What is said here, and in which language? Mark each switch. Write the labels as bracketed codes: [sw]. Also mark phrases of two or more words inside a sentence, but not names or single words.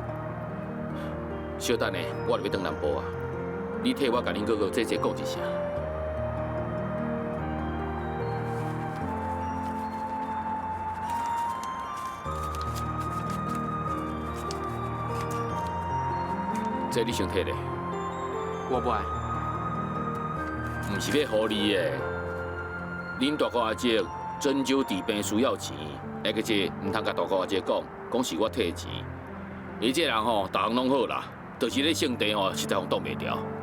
[nan] 小等下，我就要回南部啊，你替我甲恁哥哥姐姐讲一声。这你先摕咧。我不爱。唔是要互你的。恁大哥阿姐针灸治病需要钱，而且唔通甲大哥阿姐讲是我摕钱。伊这人吼，逐项拢好啦，就是咧性地吼，实在挡袂牢。